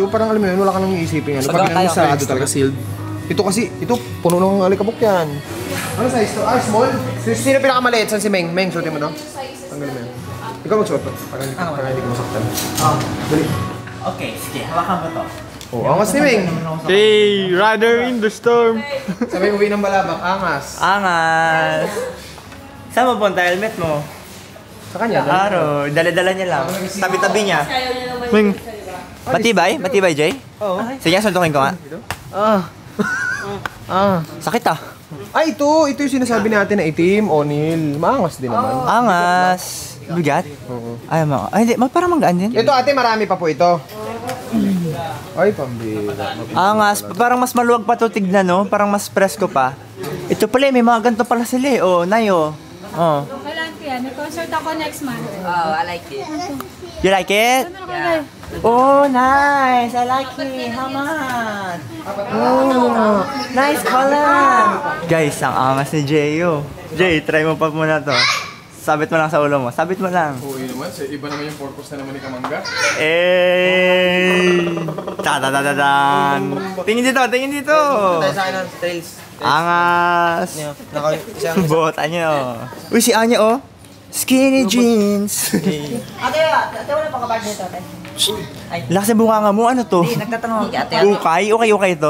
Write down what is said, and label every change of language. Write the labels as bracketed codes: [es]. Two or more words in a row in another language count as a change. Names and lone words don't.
[tl] Parang alam mo yun, wala ka nang iisipin. Ano, pag pinanong sarado talaga sealed. Ito kasi, ito puno ng alikabok yan. Ano size to? Small? Sino pinakamaliit? San si Meng? Meng, suotin mo no? Tanggalin mo yan. Ikaw magsuot to. Para hindi ko masaktan. Dali. Okay, sige. Hawakan mo to. Oh, angas ni Meng. [en] Hey, rider in the storm! [tl] Sabay uwi ng balabak, angas. Angas. Saan mo punta? Helmet mo? Sa kanya, Aro, dala-dala niya lang. Tabi-tabi niya. Ming, Matibay? Matibay, Jay? Oo. Sige, suntukin ko nga. Sakit ah. Ay, ito yung sinasabi natin na itim, O'Neil. Maangas din naman. Angas. Bigat? Ay, hindi. Parang manggaan din. Ito ate, marami pa po ito. Ay, pambira. Angas. Parang mas maluwag pa to tignan, no? Parang mas presko pa. Ito pala, may mga ganito pala sila eh. Oh, Nayo. Oh. Kailan ko yan? May concert ako [en] next month. Oh, I like it. You like it? Yeah. Oh, nice. I like it. How much? Oh, nice color. [tl] Guys, ang angas ni Jeyo. Jay, try mo pa muna to. Sabit mo lang sa ulo mo. Sabit mo lang. Oo, yun naman. Iba naman yung purpose na naman ni Kamangga. Ta-da-da-da-dan. Tingin dito, tingin dito. Tayo sa akin ng trails. Angas. Bota nyo. Uy, si Anya oh. [en] Skinny jeans. [tl] Ate, wala pang kabag nito, ate. Lakas ng bunganga mo, ano to? Hindi, nagtatanong ako. Ate, Ukay? Okay to?